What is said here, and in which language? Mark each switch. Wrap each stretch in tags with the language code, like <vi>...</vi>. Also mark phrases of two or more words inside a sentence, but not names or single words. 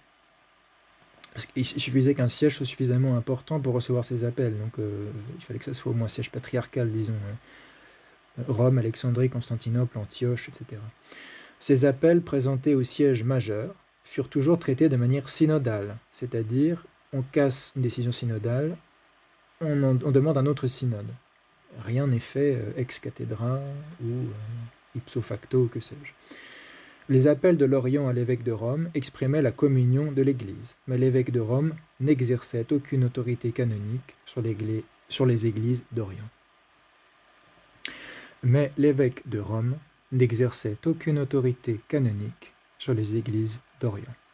<fr>Il suffisait qu'un siège soit suffisamment important pour recevoir ces appels, donc il fallait que ça soit au moins siège patriarcal, disons, Rome, Alexandrie, Constantinople, Antioche, etc. Ces appels présentés au siège majeur furent toujours traités de manière synodale, c'est-à-dire on casse une décision synodale, on demande un autre synode. Rien n'est fait</fr> <la>ex cathedra</la> <fr>ou</fr> <la>ipso facto,</la> <fr>que sais-je. Les appels de l'Orient à l'évêque de Rome exprimaient la communion de l'Église, mais l'évêque de Rome n'exerçait aucune autorité canonique sur les églises d'Orient. Mais l'évêque de Rome n'exerçait aucune autorité canonique sur les églises d'Orient.</fr>